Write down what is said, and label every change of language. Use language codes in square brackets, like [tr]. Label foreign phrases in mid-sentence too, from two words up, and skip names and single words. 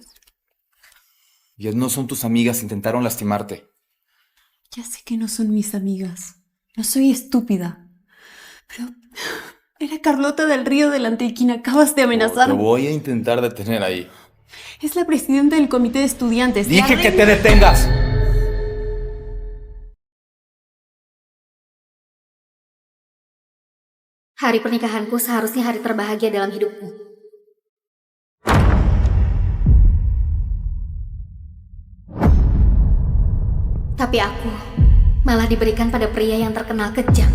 [es] Ya no son tus amigas, intentaron lastimarte. Ya sé que no son mis amigas. No soy estúpida. Pero era Carlota del Río delante de quien acabas de amenazar. Te voy a intentar detener ahí. Es la presidenta del comité de estudiantes. ¡Dije que te detengas! [id] Hari pernikahanku seharusnya hari terbahagia dalam hidupku. Tapi aku malah diberikan pada pria yang terkenal kejam.